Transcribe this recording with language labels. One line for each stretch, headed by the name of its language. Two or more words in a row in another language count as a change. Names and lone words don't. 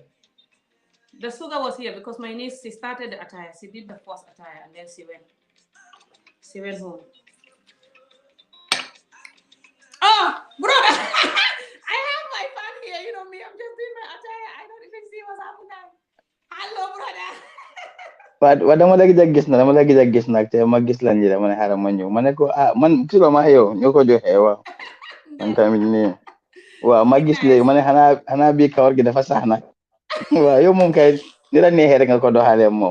English: The sugar was here because my niece, she started the attire. She did the first attire and then she went home. Oh, brother! I have my fan here. You know me, I'm just doing my attire. I don't even see what's happening. Hello, brother.
Wolof: Dama lagi gis nag te ma gis lan ji dama ne xaaral ma ñëw ma ne ko man gisuloo ma yow ñoo ko joxe waaw man tamit nii waaw ma gis léegi ma ne xanaa bii kawar gi dafa sax nag waaw yow moom kay ni la neexee rek nga ko doxalee moom